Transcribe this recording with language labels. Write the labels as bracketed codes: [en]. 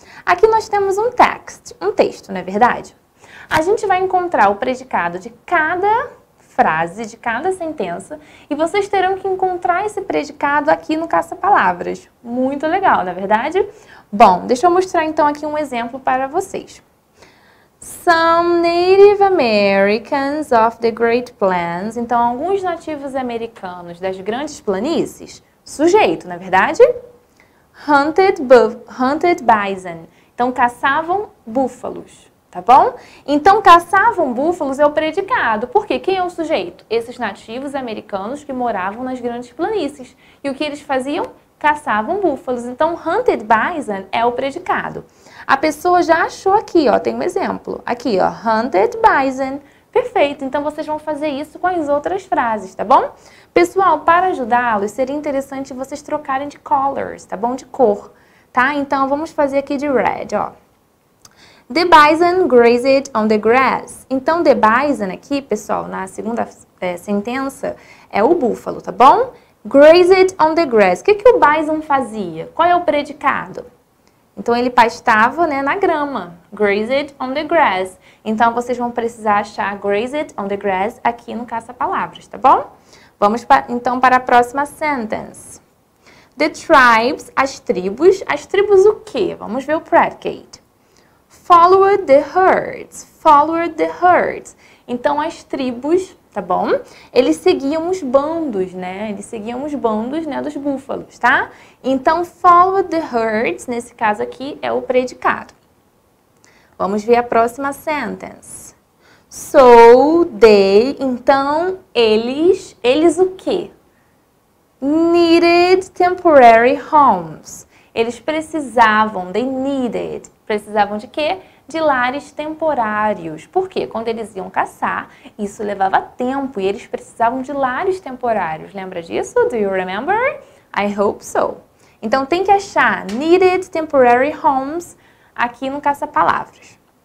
[pt] Aqui nós temos um texto, não é verdade? A gente vai encontrar o predicado de cada frase, de cada sentença, e vocês terão que encontrar esse predicado aqui no caça-palavras. Muito legal, não é verdade? Bom, deixa eu mostrar então aqui um exemplo para vocês. [en] Some Native Americans of the Great Plains. [pt] Então, alguns nativos americanos das grandes planícies. Sujeito, não é verdade? [en] Hunted bison. [pt] Então, caçavam búfalos, tá bom? Então, caçavam búfalos é o predicado. Por quê? Quem é o sujeito? Esses nativos americanos que moravam nas grandes planícies. E o que eles faziam? Caçavam búfalos. Então, [en] hunted bison [pt] é o predicado. A pessoa já achou aqui, ó, tem um exemplo. Aqui, ó, [en] hunted bison. [pt] Perfeito, então vocês vão fazer isso com as outras frases, tá bom? Pessoal, para ajudá-los, seria interessante vocês trocarem de colors, tá bom? De cor, tá? Então, vamos fazer aqui de red, ó. [en] The bison grazed on the grass. [pt] Então, the bison aqui, pessoal, na segunda sentença, é o búfalo, tá bom? [en] Grazed on the grass. [pt] O que o bison fazia? Qual é o predicado? Então, ele pastava, né, na grama. [en] Grazed on the grass. [pt] Então, vocês vão precisar achar [en] grazed on the grass [pt] aqui no caça-palavras, tá bom? Vamos, então, para a próxima sentence. The tribes, as tribos. As tribos o quê? Vamos ver o predicate. [en] Followed the herds. Followed the herds. [pt] Então, as tribos, tá bom? Eles seguiam os bandos, né? Eles seguiam os bandos, né, dos búfalos, tá? Então, [en] follow the herds, [pt] nesse caso aqui, é o predicado. Vamos ver a próxima sentence. So, they, então, eles o quê? [en] Needed temporary homes. [pt] Eles precisavam, [en] they needed, [pt] precisavam de quê? De lares temporários. Por quê? Quando eles iam caçar, isso levava tempo e eles precisavam de lares temporários. Lembra disso? [en] Do you remember? I hope so. [pt] Então, tem que achar [en] needed temporary homes [pt] aqui no caça-palavras.